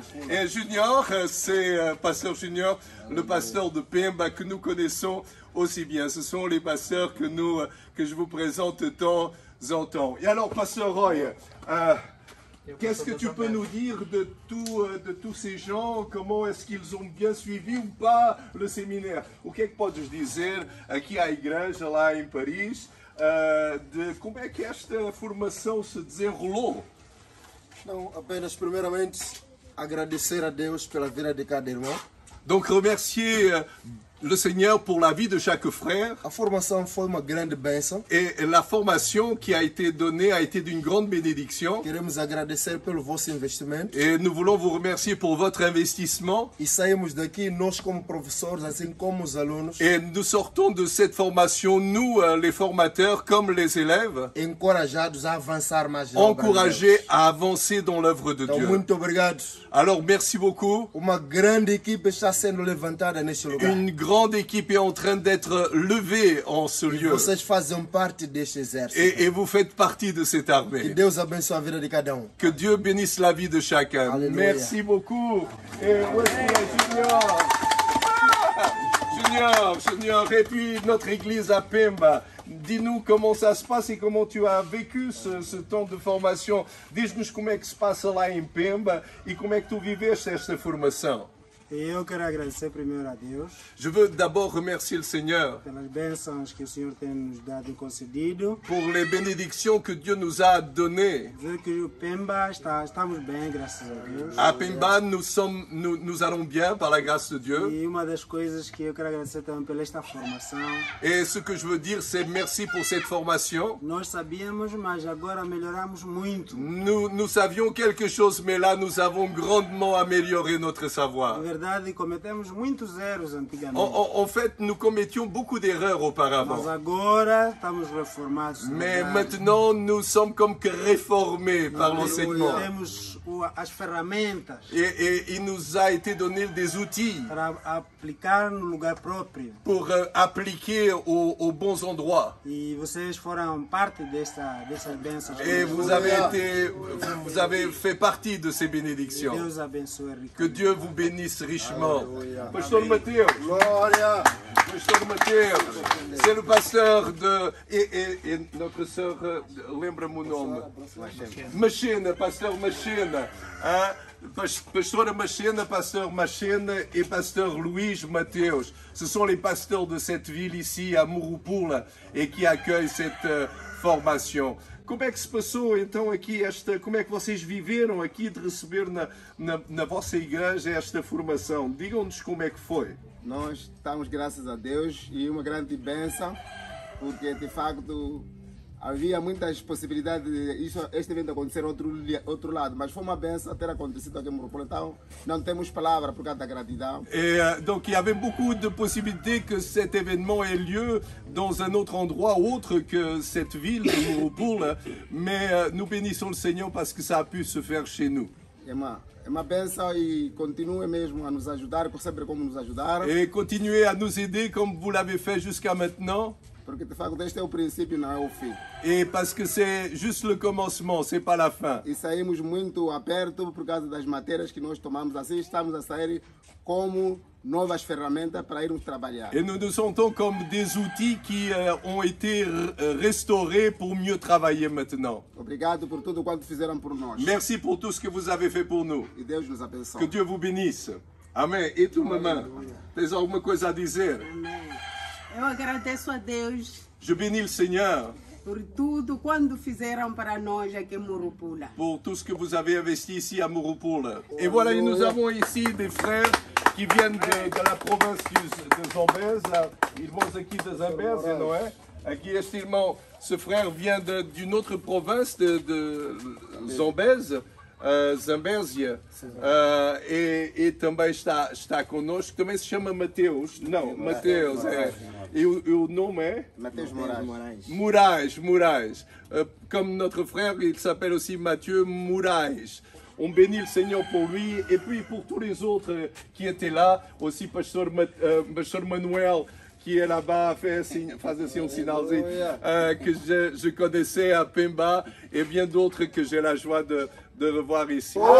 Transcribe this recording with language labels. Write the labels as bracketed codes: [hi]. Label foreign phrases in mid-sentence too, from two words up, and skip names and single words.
[fr] Et Junior, c'est pasteur Junior, le pasteur de Pemba que nous connaissons aussi bien. Ce sont les pasteurs que je vous présente de temps en temps. Et alors, pasteur Roy, qu'est-ce que tu peux nous dire de tous ces gens? Comment est-ce qu'ils ont bien suivi ou pas le séminaire? [pt] O que é que podes dizer aqui à igreja lá em Paris de como é que esta formação se desenrolou? Não, apenas primeiramente agradecer a Deus pela vida de cada irmão. [fr] Donc remercier le Seigneur pour la vie de chaque frère. [pt] A formação foi uma grande bênção. [fr] Et la formation qui a été donnée a été d'une grande bénédiction. [pt] Queremos agradecer pelo vosso investimento. [fr] Et nous voulons vous remercier pour votre investissement. [pt] E saímos daqui nós como professores, assim como os alunos. [fr] Et nous sortons de cette formation, nous les formateurs comme les élèves, [pt] encorajados a avançar mais. [fr] Encouragés à avancer dans l'œuvre de Dieu. [pt] Muito obrigado. [fr] Alors merci beaucoup. [pt] Uma grande equipe está sendo levantada neste lugar. [fr] Une grande équipe est en train d'être levée en ce lieu. [pt] Vocês fazem parte deste exército. [fr] Et vous faites partie de cette armée. [pt] Que Deus abençoe a vida de cada um. [fr] Que Dieu bénisse la vie de chacun. Alléluia. Merci beaucoup. Et où est-ce qu'il est, Junior? Junior. Et puis notre église à Pemba. Dis-nous comment ça se passe et comment tu as vécu ce temps de formation. [pt] Diz-nos como é que se passa lá em Pemba e como é que tu viveste esta formação. Eu quero agradecer primeiro a Deus. [fr] Je veux d'abord remercier le Seigneur [pt] pelas bênçãos que o Senhor tem nos dado e concedido. [fr] Pour les bénédictions que Dieu nous a données. [pt] Ver que o Pemba estamos bem, graças a Deus. [fr] À Pemba, nous allons bien par la grâce de Dieu. [pt] E uma das coisas que eu quero agradecer também pela esta formação. [fr] Et ce que je veux dire, c'est merci pour cette formation. [pt] Nós sabíamos, mas agora melhoramos muito. [fr] Nous savions quelque chose, mais là, nous avons grandement amélioré notre savoir. [pt] Cometemos muitos erros antigamente. [fr] En fait, nous commettions beaucoup d'erreurs auparavant. [pt] Mas agora estamos reformados. [fr] Mais maintenant, nous sommes comme que réformés par l'enseignement. [pt] Temos as ferramentas. [fr] Et il nous a été donné des outils [pt] para aplicar no lugar próprio. [fr] Pour appliquer aux bons endroits. [pt] E vocês foram parte dessas bênçãos. [fr] Et vous avez fait partie de ces bénédictions. [pt] Deus abençoe ricamente. [fr] Que Dieu vous bénisse richement. Pasteur Mateus. [pt] Glória. [fr] Pasteur Mateus. C'est le pasteur et notre sœur, [pt] lembra-me o nome. [fr] Machena, pasteur Machena. Hein? Pasteur Machena, pasteur Machena et pasteur Luís Mateus. Ce sont les pasteurs de cette ville ici à Murupula et qui accueillent cette formation. [pt] Como é que se passou então aqui como é que vocês viveram aqui de receber na vossa igreja esta formação? Digam-nos como é que foi. Nós estamos, graças a Deus, e uma grande bênção, porque de facto havia muitas possibilidades de este evento acontecer outro lado, mas foi uma bênção ter acontecido aqui em Murupula. Então, não temos palavra por causa da gratidão. [fr] Et donc il y avait beaucoup de possibilités que cet événement ait lieu dans un autre endroit autre que cette ville de Murupula, mais nous bénissons le Seigneur parce que ça a pu se faire chez nous. [pt] É uma bênção e continue mesmo a nos ajudar, sempre como nos ajudaram. [fr] Et continuez à nous aider comme vous l'avez fait jusqu'à maintenant. [pt] Porque de facto este é o princípio, não é o fim. [fr] Et parce que c'est juste le commencement, c'est pas la fin. [pt] E saímos muito aperto por causa das matérias que nós tomamos. Assim estamos a sair como novas ferramentas para irmos trabalhar. [fr] Et nous nous sentons comme des outils qui ont été restaurés pour mieux travailler maintenant. [pt] Obrigado por tudo quanto fizeram por nós. [fr] Merci pour tout ce que vous avez fait pour nous. [pt] E Deus nos abençoe. [fr] Que Dieu vous bénisse. [pt] Amém. E tu, mamãe, tens alguma coisa a dizer? Amém. Eu agradeço a Deus [fr] Je bénis le Seigneur [pt] por tudo quando fizeram para nós aqui em Murupula. [fr] pour tout ce que vous avez investi ici à Murupula. Et voilà, nous avons ici des frères qui viennent de la province de Zambèze. Là, [pt] irmãos aqui de Zambésia, não é? Aqui este irmão, [fr] ce frère vient d'une autre province de Zambèze, [pt] Zambésia, e também está conosco. Também se chama Mateus. Não, Mateus, é. E o nome é? Mateus Moraes. Moraes. [fr] Comme notre frère, il s'appelle aussi Mathieu Moraes. On bénit le Seigneur pour lui et puis pour tous les autres qui étaient là. Aussi Pasteur Manuel qui est là-bas, [pt] faz assim um sinalzinho, [fr] que je connaissais à Pemba et bien d'autres que j'ai la joie de revoir ici.